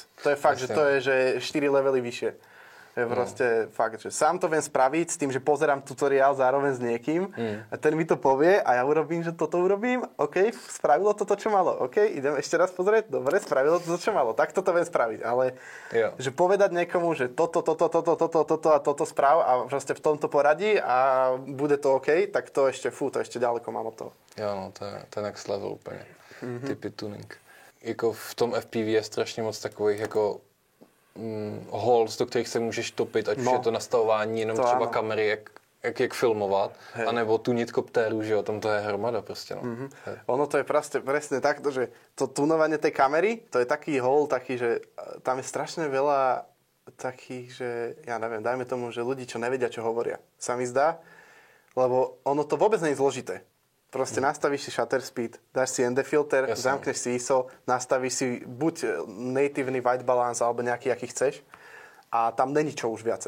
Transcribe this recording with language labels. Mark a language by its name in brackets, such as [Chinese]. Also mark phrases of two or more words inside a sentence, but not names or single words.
[Slovak] To je fakt, že to je že 4 levely vyššie. Je proste fakt, že sám to viem spraviť s tým, že pozerám tutoriál zároveň s niekým a ten mi to povie a ja urobím, že toto urobím, OK, spravilo to, čo malo, OK, idem ešte raz pozrieť, dobre, spravilo to, čo malo, tak toto viem spraviť, ale že povedať niekomu, že toto a toto správ a proste v tomto poradí a bude to OK, tak to ešte, to ešte ďaleko mám od toho. [Czech] Jo, no, to je [English] next level [Czech] úplně. Typy tuning. Jako v tom FPV je strašně moc takových jako holes, do kterých se můžeš topit, ať už je to nastavování jenom to třeba kamery, jak filmovat, anebo tunit koptéru, že jo, tam to je hromada prostě, no. [Slovak] Ono to je presne takto, že to tunovanie tej kamery, to je taký hole, taký, že tam je strašne veľa takých, že ja neviem, dajme tomu, že ľudí, čo nevedia, čo hovoria. Sa mi zdá, lebo ono to vôbec nie je zložité. Proste nastavíš si [English] shutter speed, [Slovak] dáš si ND filter, zamkneš si ISO, nastavíš si buď nativný [English] white balance [Slovak] alebo nejaký, aký chceš a tam není čo už viacej.